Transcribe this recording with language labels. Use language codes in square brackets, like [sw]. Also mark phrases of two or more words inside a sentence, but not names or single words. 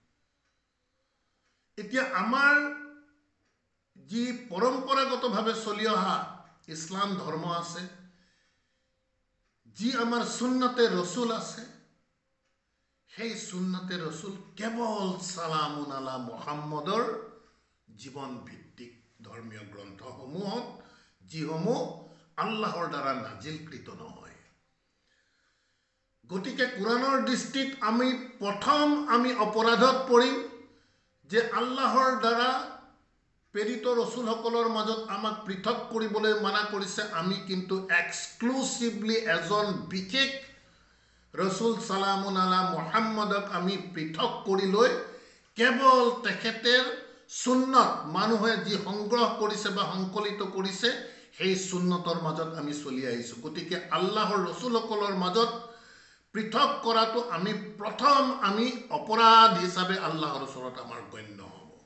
[as] এতিয়া আমাৰ যি পৰম্পৰাগতভাৱে চলি অহা ইছলাম ধৰ্ম আছে, যি আমাৰ সুন্নতে ৰসুল আছে, সেই সুন্নতে ৰসুল কেৱল [ar] سلام على محمد [as] জীৱন ভিত্তিক ধৰ্মীয় গ্ৰন্থসমূহত, যিসমূহ আল্লাহৰ দ্বাৰা নাজিলকৃত নহয়। গতিকে কোৰাণৰ দৃষ্টিত প্ৰথম আমি অপৰাধত পৰিম যে আল্লাহৰ দ্বাৰা প্ৰেৰিত ৰসুলসকলৰ মাজত আমাক পৃথক কৰিবলৈ মানা কৰিছে। আমি কিন্তু এক্সক্লুচিভলি এজন বিশেষ ৰসুল [ar] سلام على محمد [as] আমি পৃথক কৰি লৈ কেৱল তেখেতৰ সুন্নত, মানুহে যি সংগ্ৰহ কৰিছে বা সংকলিত কৰিছে সেই সুন্নতৰ মাজত আমি চলি আহিছোঁ। গতিকে আল্লাহৰ ৰসুলসকলৰ মাজত পৃথক কৰাটো প্ৰথম আমি অপৰাধ হিচাপে আল্লাহৰ ওচৰত আমাৰ গণ্য হ'ব।